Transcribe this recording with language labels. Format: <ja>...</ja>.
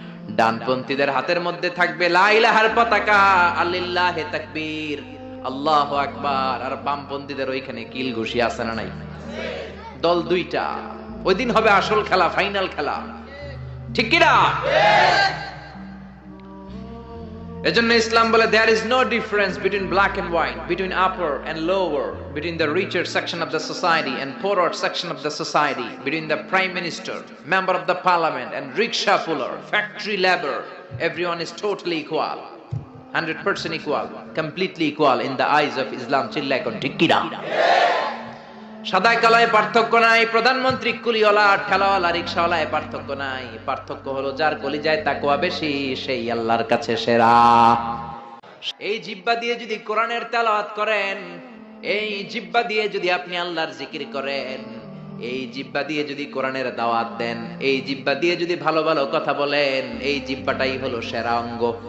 <bn>ডানপন্থীদের হাতের মধ্যে থাকবে লা ইলাহার পতাকা, আল্লিল্লাহে তাকবীর, আল্লাহু আকবার। আর বামপন্থীদের ওইখানে কিল ঘুষি আছে না নাই? দল দুইটা। ওই দিন হবে আসল খেলা, ফাইনাল খেলা, ঠিক কি না? এজন্য ইসলাম বলে</bn> <en>there is no difference between black and white, between upper and lower, between the richer section of the society and poorer section of the society, between the prime minister, member of the parliament and rickshaw puller, factory labor. Everyone is totally equal, 100% equal, completely equal in the eyes of Islam.</en> <bn>চিল্লায় কোন ঠিক কি না? সাদায় কালায় পার্থক্য নাই, প্রধানমন্ত্রী কুলিওয়ালা ঠেলাওয়ালা রিকশাওয়ালায় পার্থক্য নাই। পার্থক্য হলো যার কলিজায় তাকওয়া বেশি সেই আল্লাহর কাছে সেরা। এই জিহ্বা দিয়ে যদি কোরআনের তেলাওয়াত করেন, এই জিহ্বা দিয়ে যদি আপনি আল্লাহর জিকির করেন, এই জিহ্বা দিয়ে যদি কোরআনের দাওয়াত দেন, এই জিহ্বা দিয়ে যদি ভালো ভালো কথা বলেন, এই জিহ্বাটাই হলো সেরা অঙ্গ।</bn>